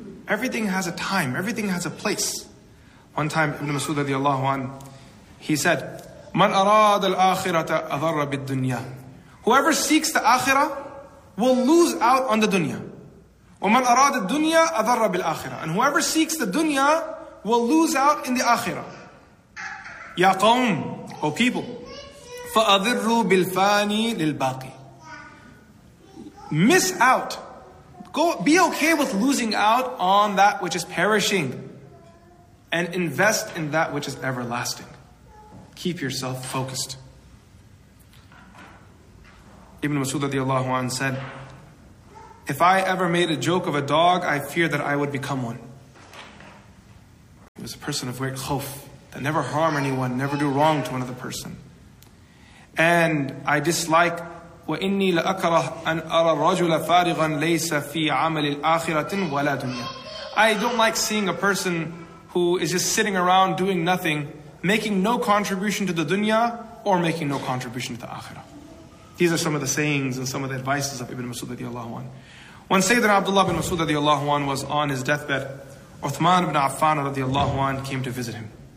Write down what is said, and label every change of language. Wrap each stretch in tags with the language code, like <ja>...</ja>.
<en>Everything has a time. Everything has a place. One time, Ibn Mas'ud radiallahu anh, he said,</en> <ar>"Man arad al-akhirata adharra bid-dunya."</ar> <en>Whoever seeks the akhirah will lose out on the dunya.</en> <ar>وَمَنْ أَرَادَ الدُّنْيَا أَذَرَّ بِالْآخِرَةِ</ar> <en>And whoever seeks the dunya will lose out in the akhirah.</en> <ar>يَا قَوْمُ</ar> <en>O people,</en> <ar>فَأَذِرُّوا بِالْفَانِي لِلْبَاقِي</ar> <en>Miss out. Go. Be okay with losing out on that which is perishing. And invest in that which is everlasting. Keep yourself focused. Ibn Mas'ud radiallahu anhu said, If I ever made a joke of a dog, I fear that I would become one. was a person of great chof, that never harm anyone, never do wrong to another person. And I dislike,</en> <ar>وَإِنِّي لَأَكْرَهُ أَنْ أَرَى الرَّجُلَ فَارِغًا لَيْسَ فِي عَمَلِ الْآخِرَةِ وَلَا دُنْيَا.</ar> <en>I don't like seeing a person who is just sitting around doing nothing, making no contribution to the dunya, or making no contribution to the akhirah. These are some of the sayings and some of the advices of Ibn Mas'ud radiallahu anhu. When Sayyidina Abdullah ibn Mas'ud radiallahu anhu was on his deathbed, Uthman ibn Affan radiallahu anhu came to visit him.</en>